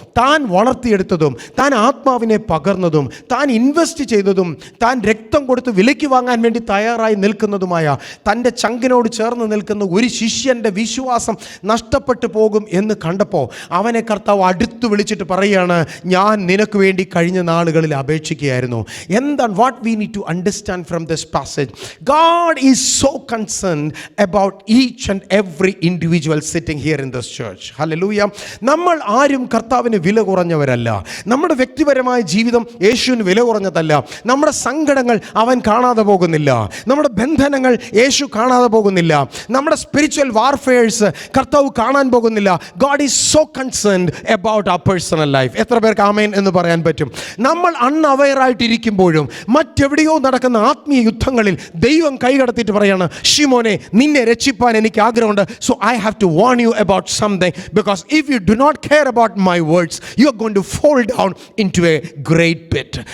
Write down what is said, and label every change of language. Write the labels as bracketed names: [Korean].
[Malayalam] താൻ വളർത്തിയെടുത്തതും താൻ ആത്മാവിനെ പകർന്നതും താൻ ഇൻവെസ്റ്റ് ചെയ്തതും താൻ രക്തം കൊടുത്ത് വിലയ്ക്ക് വാങ്ങാൻ വേണ്ടി തയ്യാറായി നിൽക്കുന്നതുമായ തൻ്റെ ചങ്കിനോട് ചേർന്ന് നിൽക്കുന്ന ഒരു ശിഷ്യൻ്റെ വിശ്വാസം നഷ്ടപ്പെട്ടു പോകും എന്ന് കണ്ടപ്പോൾ അവനെ കർത്താവ് അടുത്ത് വിളിച്ചിട്ട് പറയുകയാണ്, ഞാൻ നിനക്ക് വേണ്ടി കഴിഞ്ഞ നാളുകളിൽ അപേക്ഷിക്കുകയായിരുന്നു. എന്താണ് [English] What we need to understand from this passage? God is so concerned about each and every individual sitting here in this church. Hallelujah. [Malayalam] നമ്മൾ ആരും കർത്താവിന് വില കുറഞ്ഞവരല്ല. നമ്മുടെ വ്യക്തിപരമായ ജീവിതം യേശുവിന് വില കുറഞ്ഞതല്ല. നമ്മുടെ സങ്കടങ്ങൾ അവൻ കാണാതെ പോകുന്നില്ല, നമ്മുടെ ബന്ധനങ്ങൾ യേശു കാണാതെ പോകുന്നില്ല, നമ്മുടെ സ്പിരിച്വൽ വാർഫെയർസ് കർത്താവ് കാണാൻ പോകുന്നില്ല. [English] God is so concerned about our personal life. [Malayalam] എത്ര പേർക്ക് ആമേൻ എന്ന് പറയാൻ പറ്റും? നമ്മൾ അൺഅവെയറായിട്ടിരിക്കുമ്പോഴും മറ്റെവിടെയോ നടക്കുന്ന ആത്മീയ യുദ്ധങ്ങളിൽ ദൈവം കൈകടത്തിയിട്ട് പറയാണ്, ഷിമോനെ, നിന്നെ രക്ഷിപ്പാൻ എനിക്ക് ആഗ്രഹമുണ്ട്. [English] So I have to warn you about something, because if you do not care about my words, you are going to fall down into a great pit.